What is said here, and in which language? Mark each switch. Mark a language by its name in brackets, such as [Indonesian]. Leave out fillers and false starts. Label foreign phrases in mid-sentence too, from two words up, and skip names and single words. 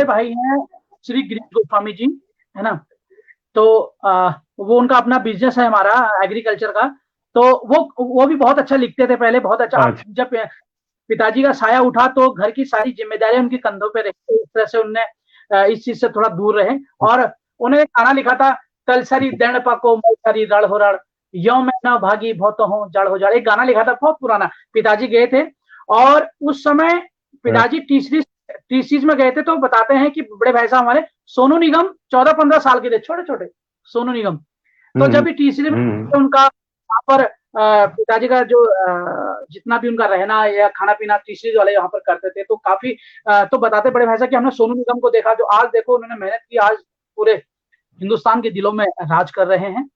[Hindi] बड़े भाई हैं श्री गिरीश गोस्वामी जी, है ना। तो वो उनका अपना बिजनेस है हमारा एग्रीकल्चर का। तो वो भी बहुत अच्छा लिखते थे पहले, बहुत अच्छा। अब अच्छा। जब पिताजी का साया उठा तो घर की सारी जिम्मेदारियां उनके कंधों पे रही, इस तरह से उनने इस चीज से थोड़ा दूर रहे। और उन्होंने एक गाना लिखा था, [Garhwali] कल सरी दण पको मल सरी रड़ हो रड़, यो मैं ना भागी बहुत हो जड़ हो जड़। [Hindi] एक गाना लिखा था बहुत पुराना, पिताजी गए थे। और उस समय हाँ, पिताजी तीसरी तीसरी में गए थे, तो बताते हैं कि बड़े भाई साहब हमारे सोनू निगम 14-15 साल के थे, छोटे छोटे सोनू निगम। तो हम्म जब भी तीसरी में हम्म उनका वहां पर पिताजी का जो जितना भी उनका रहना या खाना पीना तीसरी वाले यहाँ पर करते थे, तो काफी तो बताते बड़े भाई साहब कि हमने सोनू निगम को देखा, जो आज देखो उन्होंने मेहनत की, आज पूरे हिंदुस्तान के दिलों में राज कर रहे हैं।